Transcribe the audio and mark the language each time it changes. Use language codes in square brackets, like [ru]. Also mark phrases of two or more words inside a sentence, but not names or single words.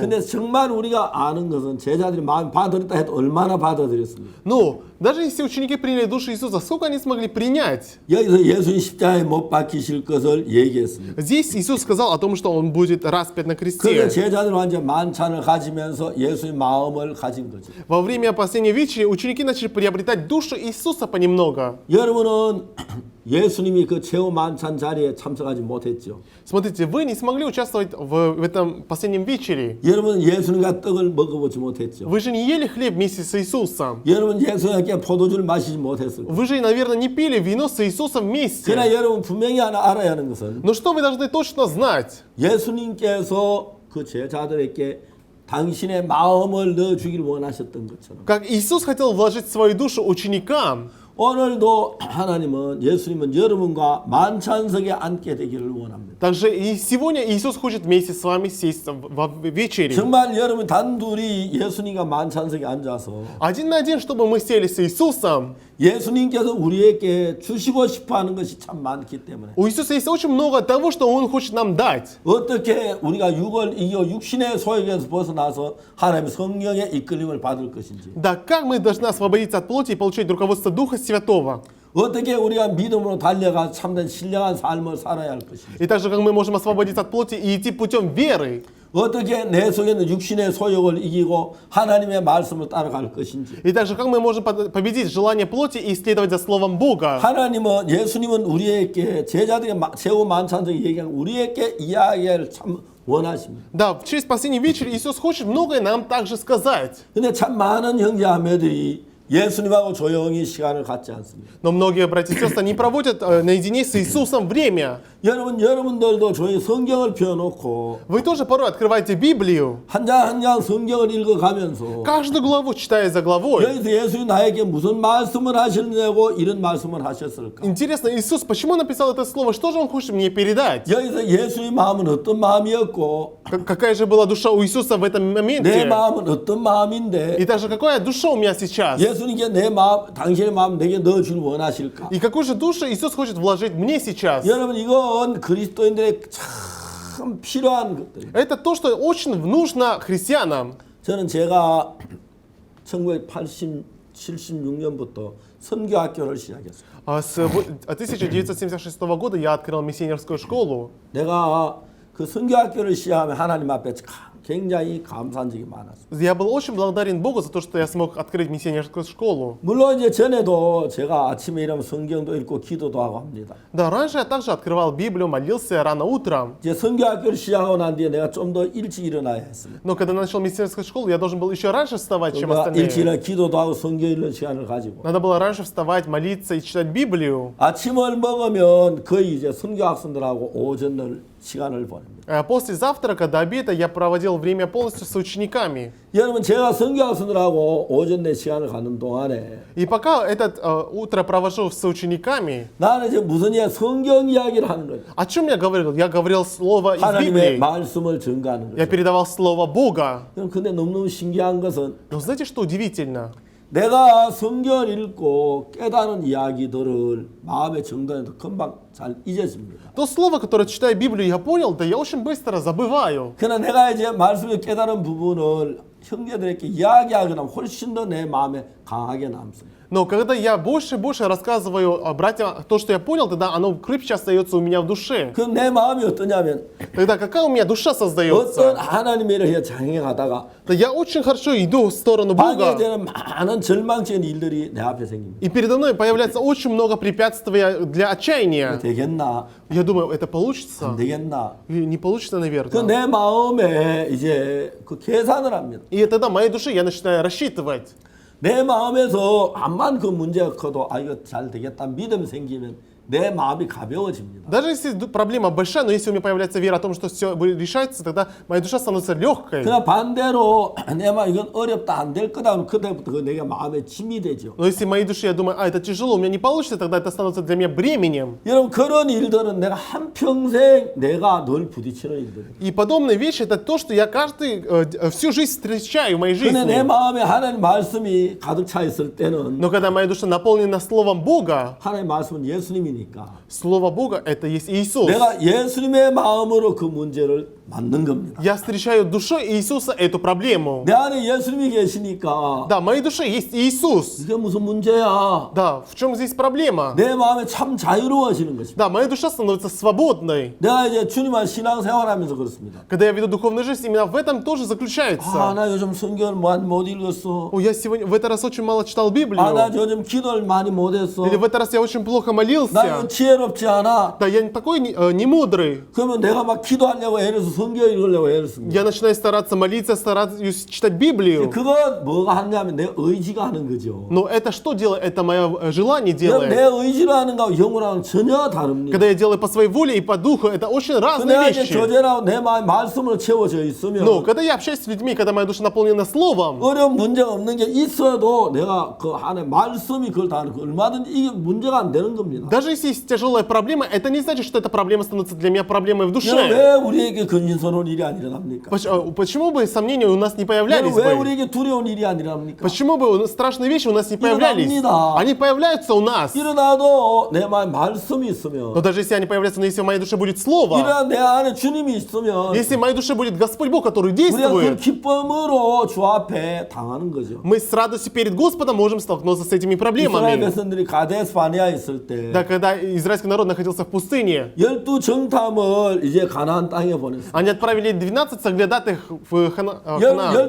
[ko] 근데 정말 우리가 아는 것은 제자들이 마음에 받아들였다 해도 얼마나 받아들였습니다. [ru] Но даже если ученики приняли душу Иисуса, сколько они смогли принять? [ko] 여기서 예수님 십자가에 못 박히실 것을 얘기했습니다. [ru] Здесь Иисус сказал о том, что он будет распят на [ko] 그래서 [ru] кресте. [ko] 제자들은 완전 만찬을 가지면서 예수의 마음을 가진 거죠. [ru] Во время последней вечери ученики начали приобретать душу Иисуса понемногу. [ko] 여러분은 예수님이 그 최후 만찬 자리에 참석하지 못했죠. [ru] Смотрите, вы не смогли участвовать в этом последнем вечере. [ko] 여러분은 예수님과 떡을 먹어보지 못했죠. [ru] Вы же не ели хлеб вместе с Иисусом. [ko] 여러분 예수님께 포도주를 마시지 못했을 거예요. [ru] Вы же, наверное, не пили вино с Иисусом вместе. [ko] 그러나 여러분 분명히 하나 알아야 하는 것은 [ru] Но что вы должны точно знать? [ko] 예수님께서 그 제자들에게 당신의 마음을 넣어주기를 원하셨던 것처럼 [ru] Как Иисус хотел вложить свою душу ученикам, [ko] 오늘도 하나님은 예수님은 여러분과 만찬석에 앉게 되기를 원합니다. [ru] также и сегодня Иисус хочет вместе с вами сесть в вечере. [ko] 정말 여러분 단둘이 예수님과 만찬석에 앉아서 [ru] Один на один, чтобы мы сели с Иисусом. [ko] 예수님께서 우리에게 주시고 싶어하는 것이 참 많기 때문에 [ru] У Иисуса есть очень много того, что Он хочет нам дать. [ko] 어떻게 우리가 육신의 소욕에서 벗어나서 하나님의 성령의 이끌림을 받을 것인지 [ru] Да, как мы должны освободиться от плоти и получить руководство Духа Святого? [ko] 어떻게 우리가 믿음으로 달려가 참된 신령한 삶을 살아야 할 것인지 [ru] И также, как мы можем освободиться от плоти и идти путем веры. [ko] 어떻게 내 속에 있는 육신의 소욕을 이기고 하나님의 말씀을 따라갈 것인지 [ru] И также, как мы можем победить желание плоти и исследовать за Словом Бога. [ko] 하나님은 예수님은 우리에게 제자들의 최후 만찬석에 얘기한 우리에게 이야기를 참 원하십니다. [ru] Да, через последний вечер Иисус хочет многое нам также сказать. [ko] 근데 참 많은 형제자매들이 예수님하고 조용히 시간을 갖지 않습니다. [ru] Но многие братья и сестры не проводят наедине с Иисусом время. [ko] 여러분들도 조용히 성경을 펴놓고 [ru] Вы тоже порой открываете Библию, [ko] 한 장 한 장 성경을 읽어가면서 [ru] каждую главу читая за главой. [ko] 여기서 예수님 나에게 무슨 말씀을 하시려고 이런 말씀을 하셨을까? [ru] Интересно, Иисус почему написал это слово? Что же Он хочет мне передать? [ko] 여기서 예수님 마음은 어떤 마음이었고 [ru] Какая же была душа у Иисуса в этом [ko] 내 [ru] моменте? [ko] 마음은 어떤 마음인데 [ru] И также какая душа у меня сейчас? [ko] 예수님께 내 마음, 당신의 마음 내게 넣어줄 원하실까? [ru] И какую же душу Иисус хочет вложить мне сейчас? [ko] 여러분 이건 그리스도인들의 참 필요한 것들이에요. [ru] Это то, что очень нужно христианам. [ko] 저는 제가 1976년부터 선교학교를 시작했어요. [ru] С 1976 года я открыл миссионерскую школу. [ko] 내가 그 선교학교를 시작하면 하나님 앞에 굉장히 감사한 적이 많았습니다. [ru] Я был очень благодарен Богу за то, что я смог открыть миссионерскую школу. [ko] 물론 이제 전에도 제가 아침에 일어나면 성경도 읽고 기도도 하고 합니다. [ru] Да, раньше я также открывал Библию, молился рано утром. [ko] 이제 성경학교를 시작하고 난 뒤에 내가 좀 더 일찍 일어나야 했습니다. [ru] Но когда начал миссионерскую школу, я должен был еще раньше вставать, чем [ko] 내가 일찍 [ru] остальные. [ko] 일어나 기도도 하고 성경 읽는 시간을 가지고 [ru] Надо было раньше вставать, молиться и читать Библию. [ko] 아침을 먹으면 거의 이제 선교 학생들하고 오전을 시간을 보냅니다. [ru] После завтрака до обеда я проводил время полностью с учениками. [ko] 여러분 제가 선교 학생들하고 오전 내 시간을 갖는 동안에 [ru] И пока это утро провожу с учениками, [ko] 나는 이제 무슨 이야 성경 이야기를 하는 거예요. [ru] о чем я говорил? Я говорил слово из [ko] 하나님의 [ru] Библии. [ko] 말씀을 전가하는 [ru] Я [ko] 거죠. [ru] передавал слово Бога. [ko] 근데 너무너무 신기한 것은 [ru] Но знаете, что удивительно? [ko] 내가 성경을 읽고 깨닫는 이야기들을 마음에 정돈해도 금방 잘 잊어집니다. [ru] То слово, которое читаю Библию, я понял, да я очень быстро забываю. [ko] 그러나 내가 이제 말씀을 깨달은 부분을 형제들에게 이야기하거나 훨씬 더 내 마음에 강하게 남습니다. [ru] Но когда я больше и больше рассказываю братьям то, что я понял, тогда оно крепче остается у меня в душе. [ko] 그 내 마음이 어떠냐면 [ru] Тогда какая у меня душа [ko] 어떤 [ru] создается? [ko] 하나님의 일을 장해 가다가 [ru] Да я очень хорошо иду в сторону Бога. [ko] 방해되는 많은 절망적인 일들이 내 앞에 생깁니다. [ru] И передо мной появляется очень много препятствий для отчаяния. [ko] 되겠나? [ru] Я думаю, это [ko] 안 [ru] получится? [ko] 되겠나? [ru] Или не получится, [ko] 그 [ru] наверное. [ko] 내 마음에 이제 그 계산을 합니다. [ru] И тогда в моей душе я начинаю рассчитывать. [ko] 내 마음에서 암만 그 문제가 커도 아 이거 잘 되겠다 믿음이 생기면 내 마음이 가벼워집니다. [ru] Даже если проблема большая, но если у меня появляется вера о том, что все решается, тогда моя душа становится легкой. [ko] 그러나 반대로 내 마음 이건 어렵다 안 될 거다 하면 그때부터 그 내가 마음에 짐이 되죠. [ru] Но если в моей душе я думаю, это тяжело, у меня не получится, тогда это становится для меня бременем. [ko] 여러분 그런 일들은 내가 한평생 내가 늘 부딪히는 일들이에요. [ru] И подобные вещи это то, что я всю жизнь встречаю в моей [ko] 근데 내 [ru] жизни. [ko] 마음에 하나님 말씀이 가득 차 있을 때는 [ru] Но когда моя душа наполнена Словом Бога, [ko] 하나님 말씀은 예수님이니까 [ru] Слово Бога это есть Иисус. [ko] 내가 예수님의 마음으로 그 문제를 맞는 겁니다. [ru] Я встречаю душой Иисуса эту проблему. [ko] 내 안에 예수님이 계시니까 [ru] Да, в моей душе есть Иисус. [ko] 이게 무슨 문제야? [ru] Да, в чем здесь проблема? [ko] 내 마음에 참 자유로워지는 것입니다. [ru] Да, моя душа становится свободной. [ko] 내가 이제 주님과 신앙생활하면서 그렇습니다. [ru] Когда я веду духовную жизнь, именно в этом тоже [ko] 아, [ru] заключается. [ko] 나 요즘 성경을 못 읽었어. [ru] О, я сегодня в этот раз очень мало читал Библию. [ko] 아, 나 요즘 기도를 많이 못했어. [ru] Или в этот раз я очень плохо [ko] 나 [ru] молился. [ko] 이거 지혜롭지 않아. [ru] Да, я такой не мудрый. [ko] 그러면 내가 막 기도하려고 애를 써 성경 읽으려고 애를 씁니다. [ru] Я начинаю стараться молиться, стараюсь читать Библию. [ko] 그건 뭐가 하냐면 내 의지가 하는 거죠. [ru] Но это что делает? Это мое желание [ko] 내 [ru] делает. [ko] 의지로 하는 거하고 영으로는 전혀 다릅니다. [ru] Когда я делаю по своей воле и по духу, это очень разные [ko] 내가 이제 [ru] вещи. [ko] 교제라고 내 마음 말씀으로 채워져 [ru] Но [ko] 있으면 [ru] когда я общаюсь с людьми, когда моя душа наполнена Словом, [ko] 어려운 문제가 없는 게 있어도 내가 그 안에 말씀이 그걸 다 하는 거 얼마든지 이게 문제가 안 되는 겁니다. [ru] даже если есть тяжелая проблема, это не значит, что эта проблема становится для меня проблемой в [ko] 여러분, [ru] душе. [ko] 왜 우리에게 근심스러운 일이 안 일어납니까? [ru] Почему бы сомнения у нас не появлялись [ko] 여러분, 왜 [ru] бы? [ko] 우리에게 두려운 일이 안 일어납니까? [ru] Почему бы страшные вещи у нас не появлялись? [ko] 일어납니다. [ru] Они появляются у нас. [ko] 일어나도 내 마음에 말씀이 있으면 [ru] Но даже если они появляются, но если в моей душе будет Слово, [ko] 일어나 내 안에 주님이 있으면 [ru] если в моей душе будет Господь Бог, который [ko] 우리가 그 [ru] действует, [ko] 기쁨으로 주 앞에 당하는 거죠. [ru] мы с радостью перед Господом можем столкнуться с этими [ko] 이스라엘 [ru] проблемами. [ko] 백성들이 가데스 바네아에 있을 때 [ru] Да, когда израильский народ находился в пустыне, [ko] 12정탐을 이제 가나안 땅에 보냈어요. [ru] они отправили 12 соглядатых в Ханаан.